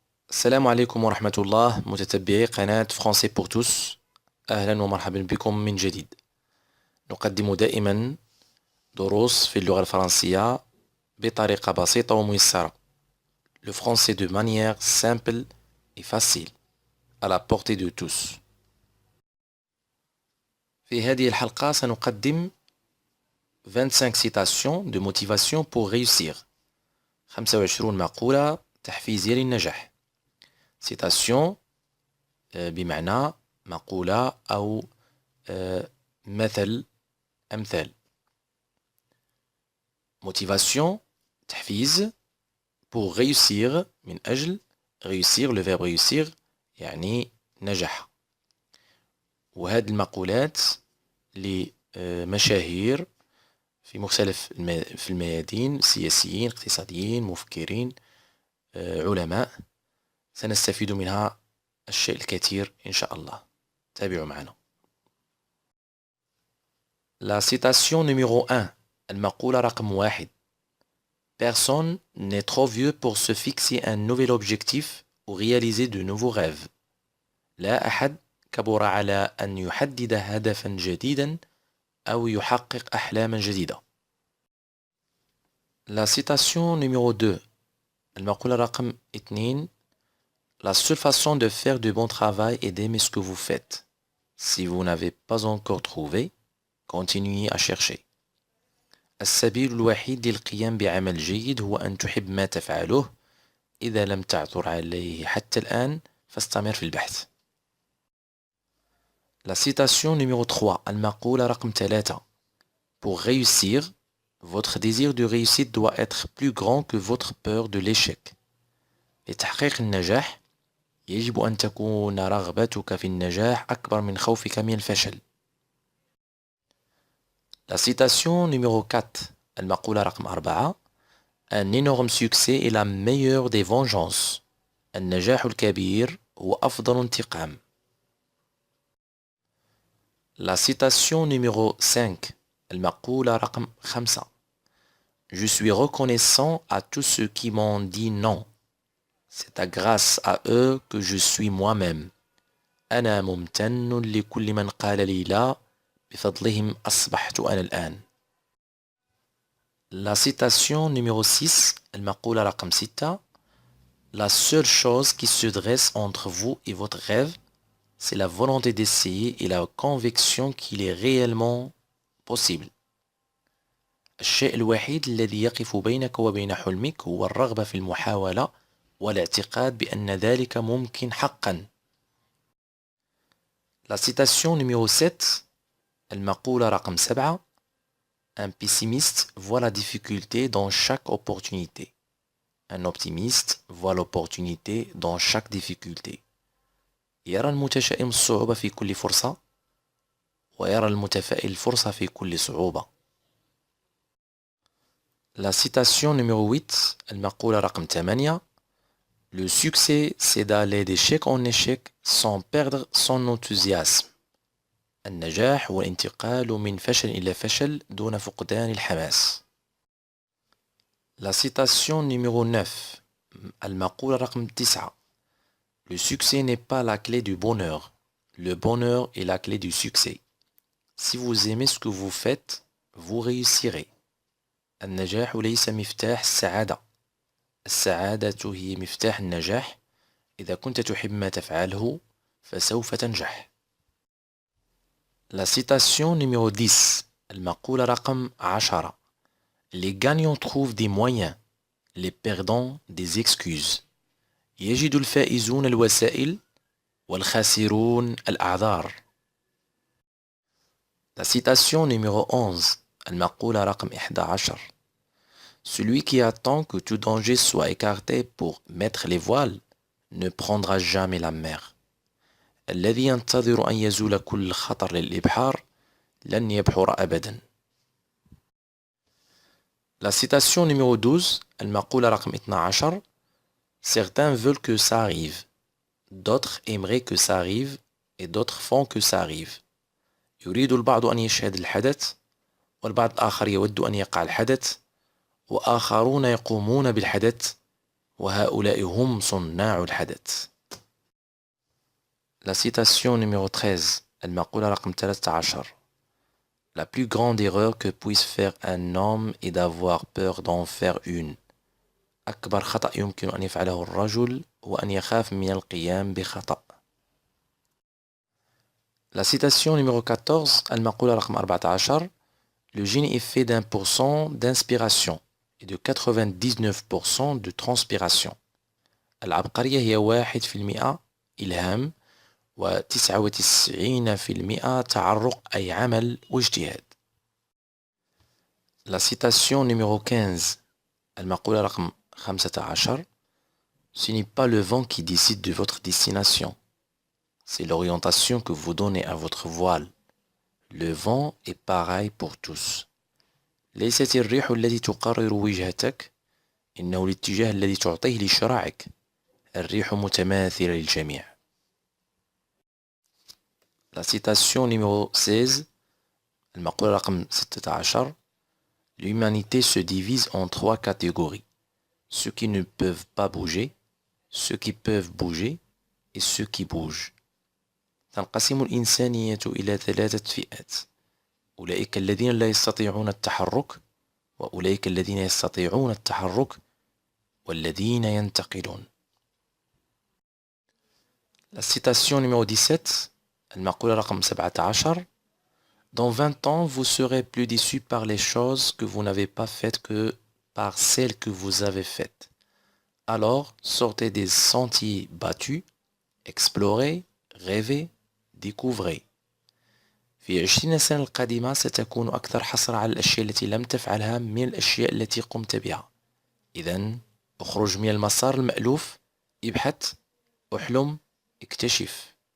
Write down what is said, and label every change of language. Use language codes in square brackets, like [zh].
[ar] السلام عليكم ورحمة الله متتبعي قناة فرنسي بور توس. أهلا ومرحبا بكم من جديد. نقدم دائما دروس في اللغة الفرنسية بطريقة بسيطة وميسرة. [fr] Le français de manière simple et facile, à la portée de tous. [ar] في هذه الحلقة سنقدم [fr] 25 citations de motivation pour réussir. [ar] 25 مقولة تحفيزية للنجاح. citation بمعنى مقولة أو مثل أمثال. [fr] motivation [ar] تحفيز [fr] pour réussir [ar] من أجل [fr] réussir le verbe réussir [ar] يعني نجح. وهذه المقولات لمشاهير في مختلف في الميادين سياسيين اقتصاديين مفكرين علماء سنستفيد منها الشيء الكثير إن شاء الله. تابعوا معنا. [fr] La citation numéro 1 [ar] المقولة رقم 1. [fr] Personne n'est trop vieux pour se fixer un nouvel objectif ou réaliser de nouveaux rêves. [ar] لا أحد كبر على أن يحدد هدفا جديدا أو يحقق أحلاما جديدة. [fr] La citation numéro 2 [ar] المقولة رقم 2. [fr] La seule façon de faire du bon travail est d'aimer ce que vous faites. Si vous n'avez pas encore trouvé, continuez à chercher. [ar] السبيل الوحيد للقيام بعمل جيد هو أن تحب ما تفعله. إذا لم تعثر عليه حتى الآن فاستمر في البحث. [fr] La citation numéro 3 [ar] المقولة رقم 3. [fr] Pour réussir, votre désir de réussite doit être plus grand que votre peur de l'échec. [ar] لتحقيق النجاح يجب أن تكون رغبتك في النجاح أكبر من خوفك من الفشل. [fr] La citation numéro 4 [ar] المقولة رقم 4. [fr] Un énorme succès est la meilleure des vengeances. [ar] النجاح الكبير هو أفضل انتقام. [fr] La citation numéro 5 [ar] المقولة رقم 5. [fr] Je suis reconnaissant à tous ceux qui m'ont dit non. C'est grâce à eux que je suis moi-même. [ar] أنا ممتن لكل من قال لي لا. بفضلهم أصبحت أنا الآن. [fr] La citation numéro 6 [ar] المقولة رقم 6. [fr] La seule chose qui se dresse entre vous et votre rêve, c'est la volonté d'essayer et la conviction qu'il est réellement possible. [ar] الشيء الوحيد الذي يقف بينك وبين حلمك هو الرغبة في المحاولة والاعتقاد بأن ذلك ممكن حقا. [fr] La citation numéro 7 [ar] المقولة رقم 7. [fr] Un pessimiste voit la difficulté dans chaque opportunité. Un optimiste voit l'opportunité dans chaque difficulté. [ar] يرى المتشائم الصعوبة في كل فرصة ويرى المتفائل الفرصة في كل صعوبة. [fr] La citation numéro 8 [ar] المقولة رقم 8. [fr] Le succès c'est d'aller d'échec en échec sans perdre son enthousiasme. [ar] النجاح هو الانتقال من فشل إلى فشل دون فقدان الحماس. [fr] La citation numéro 9 [ar] المقولة رقم 9. [fr] Le succès n'est pas la clé du bonheur. Le bonheur est la clé du succès. Si vous aimez ce que vous faites, vous réussirez. [ar] النجاح ليس مفتاح السعادة. السعادة هي مفتاح النجاح. إذا كنت تحب ما تفعله فسوف تنجح. [fr] La citation numéro 10 [ar] المقولة رقم 10. [fr] Les gagnants trouvent des moyens, les perdants des excuses. [ar] يجد الفائزون الوسائل والخاسرون الأعذار. [fr] La citation numéro 11 [ar] المقولة رقم 11. [fr] Celui qui attend que tout danger soit écarté pour mettre les voiles ne prendra jamais la mer. [ar] الذي ينتظر أن يزول كل خطر للإبحار لن يبحر أبدا. [fr] La citation numéro 12 [ar] المقولة رقم 12. [fr] Certains veulent que ça arrive. D'autres aimeraient que ça arrive et d'autres font que ça arrive. [ar] يريد البعض أن يشهد الحدث والبعض الآخر يود أن يقع الحدث وآخرون يقومون بالحدث وهؤلاء هم صناع الحدث. [fr] La citation numéro 13 [ar] المقولة رقم 13. [fr] La plus grande erreur que puisse faire un homme est d'avoir peur d'en faire une. [ar] أكبر خطأ يمكن أن يفعله الرجل هو أن يخاف من القيام بخطأ. [fr] La citation numéro 14 [ar] المقولة رقم 14. [fr] Le génie est fait d'1% d'inspiration et de 99% de transpiration. [ar] العبقرية هي 1% إلهام و99% تعرق أي عمل واجتهاد. [fr] La citation numéro 15 [ar] المقولة رقم 15. [fr] Ce n'est pas le vent qui décide de votre destination. C'est l'orientation que vous donnez à votre voile. Le vent est pareil pour tous. [ar] ليست الريح التي تقرر وجهتك، إنه الاتجاه الذي تعطيه لشراعك. الريح متماثلة للجميع. [fr] La citation numéro 16 [ar] المقولة رقم 16. [fr] L'humanité se divise en 3 catégories. Ceux qui ne peuvent pas bouger, ceux qui peuvent bouger et ceux qui bougent. [ar] تنقسم الإنسانية إلى 3 فئات. أولئك الذين لا يستطيعون التحرك، وأولئك الذين يستطيعون التحرك، والذين ينتقلون. [fr] La citation numéro 17 [ar] المقولة رقم 17. [fr] Dans 20 ans, vous serez plus déçus par les choses que vous n'avez pas faites que par celles que vous avez faites. Alors, sortez des sentiers battus, explorez, rêvez, découvrez. [ar] في 20 سنة القادمة ستكون أكثر حسرة على الأشياء التي لم تفعلها من الأشياء التي قمت بها. إذن اخرج من المسار المألوف، ابحث، احلم، اكتشف.